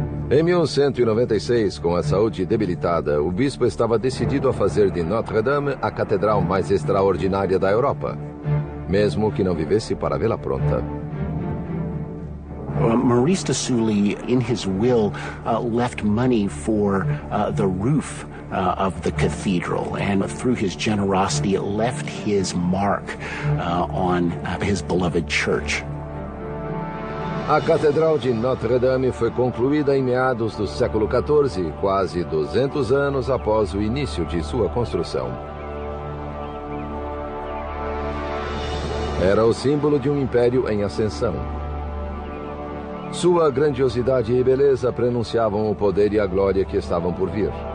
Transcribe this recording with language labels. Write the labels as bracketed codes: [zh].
[pt] Em 1196, com a saúde debilitada, o bispo estava decidido a fazer de Notre-Dame a catedral mais extraordinária da Europa, mesmo que não vivesse para vê-la pronta. [en] Maurice de Sully, in his will, left money for the roof of the cathedral, and through his generosity, it left his mark on his beloved church. [pt] A Catedral de Notre-Dame foi concluída em meados do século XIV, quase 200 anos após o início de sua construção. Era o símbolo de um império em ascensão. Sua grandiosidade e beleza prenunciavam o poder e a glória que estavam por vir.